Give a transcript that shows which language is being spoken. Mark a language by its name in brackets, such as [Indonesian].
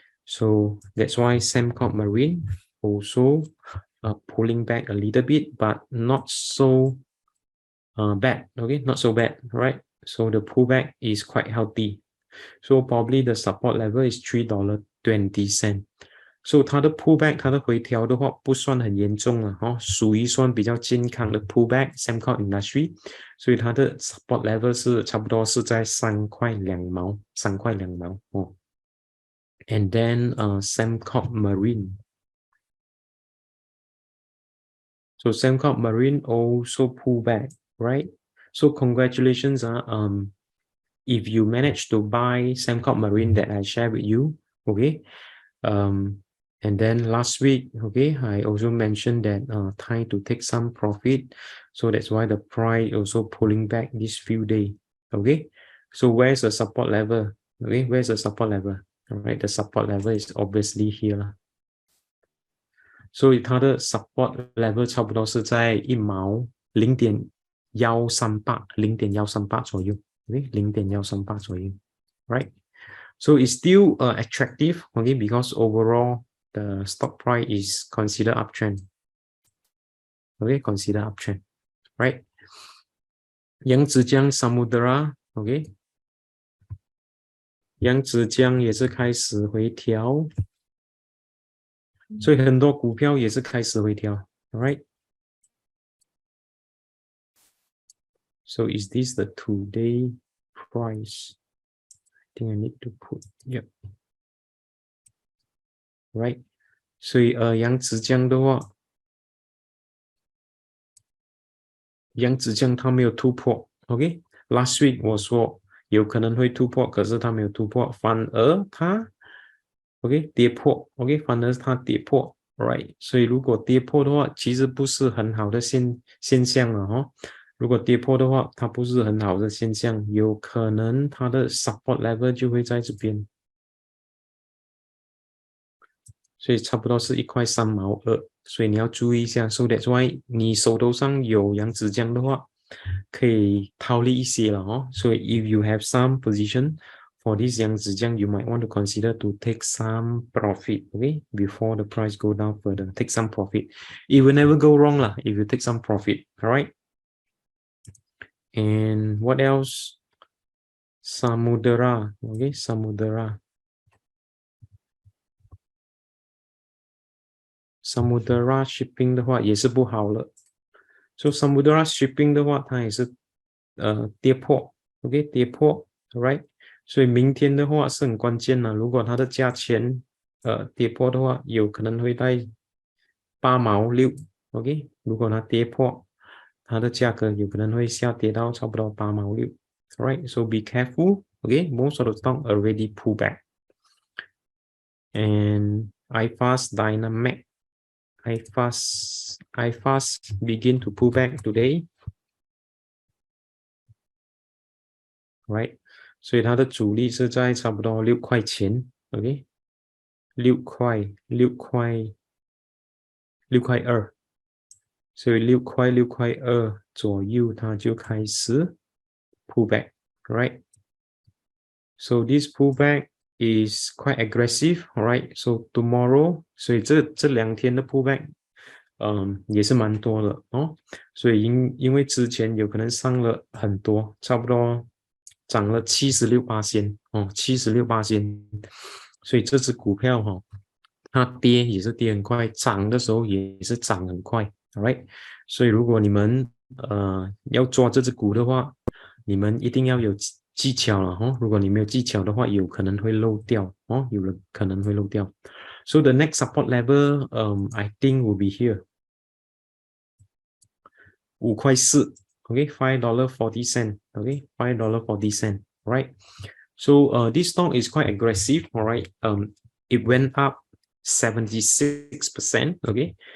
[English] So that's why Sembcorp Marine also pulling back a little bit, but not so bad, okay, not so bad, right? So the pullback is quite healthy. So probably the support level is $3.20. So [Chinese] 它的 pullback 它的回调的话不算很严重了哈，属于算比较健康的 pullback Sembcorp Industry， 所以它的 support level 是差不多是在3块2毛哦。 [English] And then Sembcorp Marine. So Sembcorp Marine also pull back, right? So congratulations if you manage to buy Sembcorp Marine that I share with you, okay. And then last week, okay, I also mentioned that time to take some profit. So that's why the price also pulling back this few days, okay. So where's the support level? Okay, where's the support level? All right, the support level is obviously here. [Chinese] 所以它的 support level 差不多是在1毛0.138左右 ，OK， 0.138左右 ，right？ [English] So it's still attractive, okay, because overall the stock price is considered uptrend. Okay, consider uptrend, right? 扬子江 Samudera, okay. [Chinese] 扬子江也是开始回调，所以很多股票也是开始回调 ，right? [English] So is this the today price? I think I need to put, yep. Right? [Chinese] 所以扬子江的话，扬子江它没有突破 ，OK？ [English] Last week [Chinese] 我说有可能会突破，可是它没有突破，反而它 OK 跌破 ，OK， 反而它跌破 ，right？所以如果跌破的话，其实不是很好的现象了哈。如果跌破的话，它不是很好的现象，有可能它的 support level 就会在这边，所以差不多是1.3毛2，所以你要注意一下。 [English] So that's why [Chinese] 你手头上有扬子江的话，可以套利一些了哦。 [English] So if you have some position for this 扬子江, you might want to consider to take some profit, okay, before the price go down further. Take some profit. It will never go wrong lah if you take some profit. All right. And what else? Samudera, okay, Samudera. [Chinese] SamuderaShipping 的话也是不好了。 [English] So [Chinese] SamuderaShipping 的话，它也是跌破 ，OK， 跌破 ，right？所以明天的话是很关键的。如果它的价钱跌破的话，有可能会在8毛6 ，OK？如果它跌破，它的价格有可能会下跌到差不多8毛6 ，right？ [English] So be careful, okay? Most of the stock already pull back. And iFast, DynaMac, iFast begin to pull back today. [Chinese] Right， 所以它的阻力是在差不多6块钱 ，OK， 6块2，所以6块2左右，它就开始 pull back， right？ [English] So this pullback is quite aggressive, right? So tomorrow， [Chinese] 所以这2天的 pullback， 也是蛮多的哦。所以因为之前有可能上了很多，差不多涨了76%哦，76%，所以这只股票哈，它跌也是跌很快，涨的时候也是涨很快 ，right？所以如果你们要抓这只股的话，你们一定要有技巧了哦。如果你没有技巧的话，有可能会漏掉哦，有人可能会漏掉。 [English] So the next support level, I think will be here. 5块4 ，okay, $5.40, okay, $5.40, right? So this stock is quite aggressive, all right. It went up 76%, okay.